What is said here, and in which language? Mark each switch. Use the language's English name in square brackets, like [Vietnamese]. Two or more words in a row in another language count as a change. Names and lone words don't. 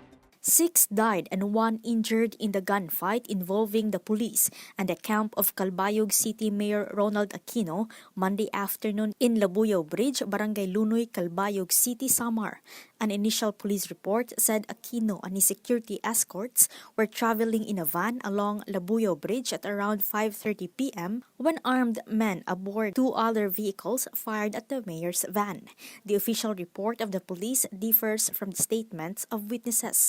[English] 6 died and 1 injured in the gunfight involving the police and the camp of Calbayog City Mayor Ronald Aquino Monday afternoon in Labuyo Bridge, Barangay Lunoy, Calbayog City, Samar. An initial police report said Aquino and his security escorts were traveling in a van along Labuyo Bridge at around 5:30 p.m. when armed men aboard 2 other vehicles fired at the mayor's van. The official report of the police differs from the statements of witnesses.